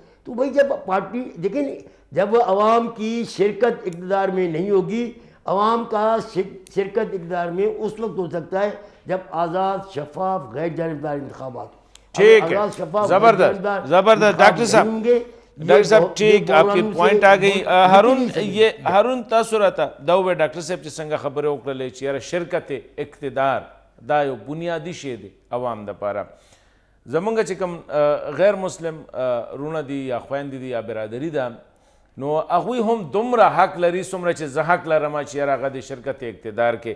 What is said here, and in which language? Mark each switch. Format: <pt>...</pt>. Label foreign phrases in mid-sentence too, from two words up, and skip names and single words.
<ur>تو بھائی جب پارٹی دیکھیں, جب عوام کی شرکت اقتدار میں نہیں ہوگی, عوام کا شرکت اقتدار میں اس وقت ہو سکتا ہے جب آزاد, شفاف, غیر جانبدار انتخابات ہوں. ٹھیک ہے, زبردست زبردست ڈاکٹر صاحب, ڈاکٹر صاحب ٹھیک آپ کی پوائنٹ آ گئی.</ur> <ps>هارون تاسو راته دا ووایه ډاکټر صاحب چې څنګه خبرې وکړلې چې یاره شرکت اقتدار دا یو بنیادي شی دی عوام دپاره. زمونږ چې کوم غیر مسلم رونه دي یا خویندې دي یا برادري ده, نو هغوی هم دومره حق لري څومره چې زه حق لرم چې یاره هغه د شرکت اقتدار کې.</ps>